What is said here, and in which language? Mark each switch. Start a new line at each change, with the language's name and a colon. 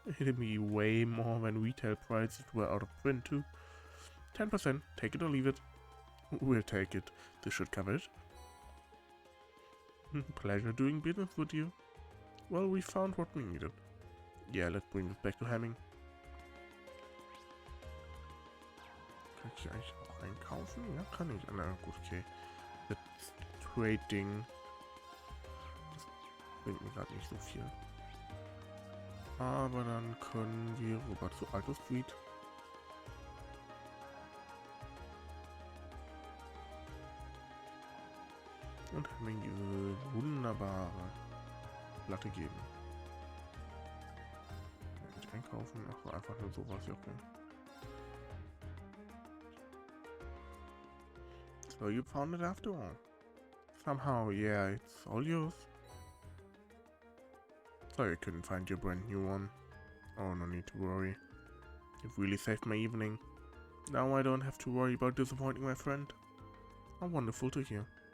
English: It'd be way more than retail prices were out of print too. 10%, take it or leave it. We'll take it. This should cover it. Pleasure doing business with you. Well, we found what we needed. Yeah, let's bring this back to Hamming.
German: Kann ich hier eigentlich auch einkaufen? Ja, kann ich. Na gut, okay. Das Trading. Das bringt mir gerade nicht so viel. Aber dann können wir rüber zu Alto Street. Und Hamming diese wunderbare Platte geben. Nicht einkaufen, ach, einfach nur sowas, ja okay.
English: So you found it after all. Somehow, yeah, it's all yours. Sorry I couldn't find your brand new one. Oh, no need to worry. You've really saved my evening. Now I don't have to worry about disappointing my friend. How wonderful to hear.